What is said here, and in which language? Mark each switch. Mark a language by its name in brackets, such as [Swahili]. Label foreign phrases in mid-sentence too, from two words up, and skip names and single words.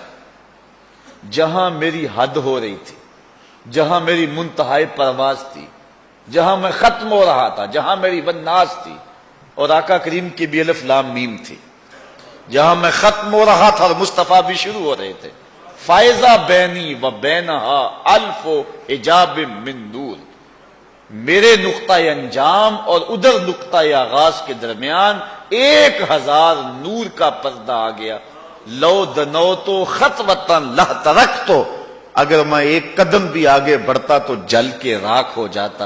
[Urdu] جہاں میری حد ہو رہی تھی، جہاں میری منتہائی پرواز تھی، جہاں میں ختم ہو رہا تھا، جہاں میری والناس تھی اور آقا کریم کی بھی [Arabic] الف لام میم [Urdu] تھی، جہاں میں ختم ہو رہا تھا اور مصطفیٰ بھی شروع ہو رہے تھے، [Arabic] فائزہ بینی و بینہا الف و حجاب من نور، [Urdu] میرے نقطہ انجام اور ادھر نقطہ آغاز کے درمیان 1000 نور کا پردہ آ گیا۔ [Arabic] لو دنوتو خطوتاً لہ ترکتو، [Urdu] اگر میں ایک قدم بھی آگے بڑھتا تو جل کے راکھ ہو جاتا۔